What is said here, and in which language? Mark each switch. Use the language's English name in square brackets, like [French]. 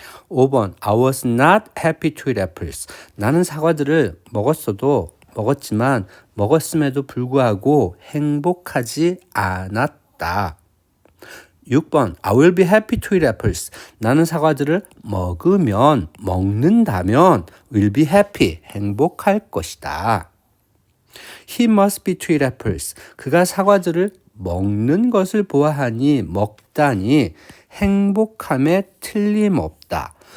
[English] 5번 I was not happy to eat apples. [Korean] 나는 사과들을 먹었지만 먹었음에도 불구하고 행복하지 않았다. [English] 6번 I will be happy to eat apples. [Korean] 나는 사과들을 먹는다면 [English] will be happy. [Korean] 행복할 것이다. [English] He must be to eat apples. [Korean] 그가 사과들을 먹는 것을 먹다니 행복함에 틀림없다.